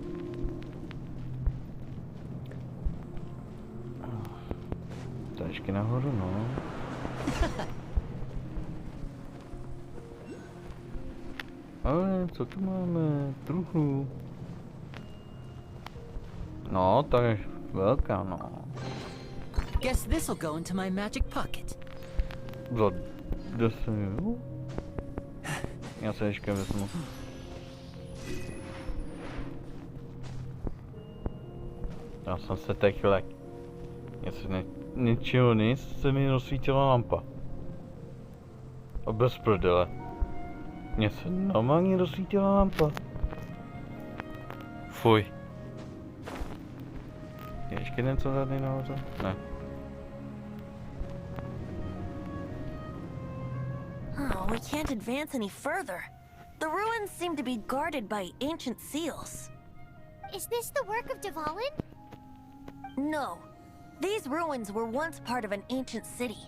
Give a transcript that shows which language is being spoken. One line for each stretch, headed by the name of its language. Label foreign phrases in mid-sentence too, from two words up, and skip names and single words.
Czech: Tady ještě nahoru, no. Ale co tu máme? Truhlu. No, tak je velká, no.
English: Guess this'll go into my magic pocket.
Czech: Za 10, jo? Já se ještě vezmu. Já jsem se teď lek. Jestli ničeho nic, se mi rozsvítila lampa. A bez prdele. Mně se normálně rozsvítila lampa. Fuj. Je ještě něco tady nahoře? Ne.
English: Oh, we can't advance any further. The ruins seem to be guarded by ancient seals. Is this the work of Dvalin? No. These ruins were once part of an ancient city.